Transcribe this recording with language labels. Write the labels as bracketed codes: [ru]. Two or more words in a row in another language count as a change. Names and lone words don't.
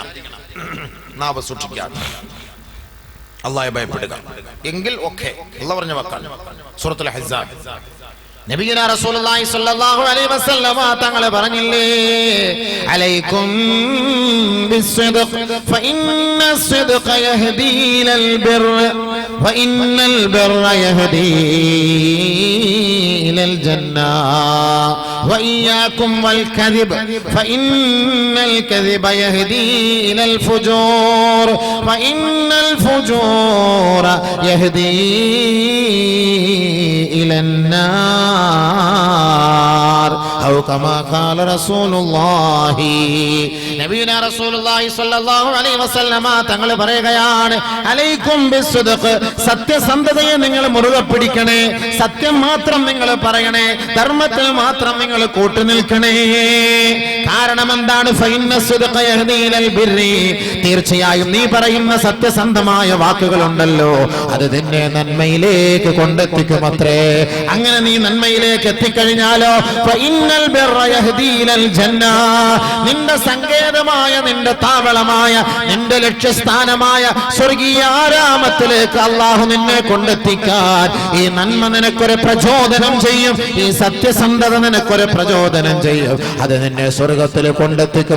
[ml] നാവ് സൂക്ഷിക്കുക, അല്ലാഹയെ ഭയപ്പെടുക, എങ്കിൽ ഓക്കേ. അല്ലാഹു പറഞ്ഞ വാക്കാണ് സൂറത്തുൽ അഹ്സാബ്. [ar] نبينا رسول الله صلى الله عليه وسلم [ml] തങ്ങൾ പറഞ്ഞില്ലേ, [ar] عليكم بالصدق فإن الصدق يهدي إلى البر وإن البر يهدي إلى الجنة وإياكم والكذب فإن الكذب يهدي إلى الفجور وإن الفجور يهدي إلى النار أو كما قال رسول الله. نبينا رسول الله صلى الله عليه وسلم [ml] തങ്ങൾ പറയുകയാണ്, [ar] عليكم بالصدق, [ml] സത്യസന്ധതയെ നിങ്ങൾ മുറുകെ പിടിക്കണേ, സത്യം മാത്രം നിങ്ങൾ പറയണേ, ധർമ്മത്തിൽ മാത്രം നിങ്ങൾ കൂട്ടുനിൽക്കണേ. കാരണം എന്താണ്? [ar] ഫഇന്ന الصدق يهدي إلى البر, [ml] തീർച്ചയായും നീ പറയുന്ന സത്യസന്ധമായ വാക്കുകളുണ്ടല്ലോ അത് നിന്നെ നന്മയിലേക്ക് കൊണ്ടെത്തിക്കുമത്രേ. അങ്ങനെ നീ നന്മയിലേക്ക് എത്തിക്കഴിഞ്ഞാലോ [ar] فإن البر يهدي إلى الجنة, [ml] നിന്റെ സങ്കേതമായ, നിന്റെ താവളമായ, നിന്റെ ലക്ഷ്യസ്ഥാനമായ സ്വർഗീയ ആരാമത്തിലേക്ക് അല്ലാഹു നിന്നെ കൊണ്ടെത്തിക്കാൻ ഈ നന്മ നിനക്കൊരു പ്രചോദനം ചെയ്യും, ഈ സത്യസന്ധത നിനക്കൊരു പ്രചോദനം ചെയ്യും, അത് നിന്നെ സ്വർഗത്തിൽ കൊണ്ടെത്തിക്കും.